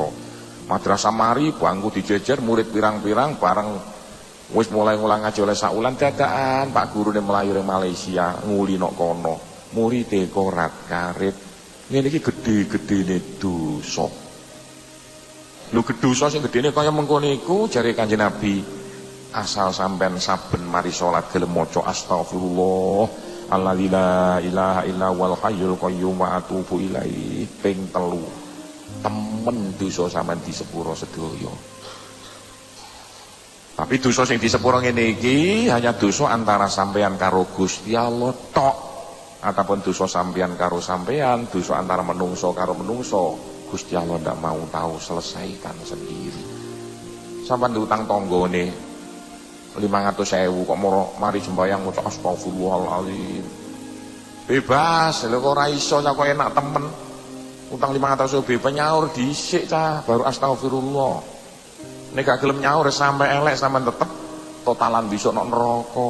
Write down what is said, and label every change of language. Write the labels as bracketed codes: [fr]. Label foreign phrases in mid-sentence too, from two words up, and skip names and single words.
[jv] Madrasah mari bangku dijejer murid pirang-pirang bareng wis mulai ngulang ngaji oleh sak wulan dadakan Pak Gurune mlayu ring Malaysia nguli nok kono. Muride korat karit. Ngene iki gedhe-gedhene dosa. Lu dosa sing gedene kaya mengkono iku jare Kanjeng Nabi asal sampean saben mari salat gelem maca [ar] أستغفر الله الذي لا إله إلا هو الحي القيوم وأتوب إليه [jv] ping 3 temen dosa sampean disepuro sedaya. Tapi dosa sing disepuro ngene iki hanya dosa antara sampean karo Gusti Allah tok. Ataupun dosa sampean karo sampean, dosa antara menungso karo menungso, Gusti Allah ndak [id] mau tahu selesaikan sendiri. [jv] Sampeyan diutang tanggane 500.000 kok mari sembahyang maca astagfirullahalazim. Bebas, lha kok ora iso kok enak temen. Utang 500.000 bebas nyaur dhisik cah baru astagfirullah. Nek gak gelem nyaur sampai elek sampean tetep totalan besok nok neraka.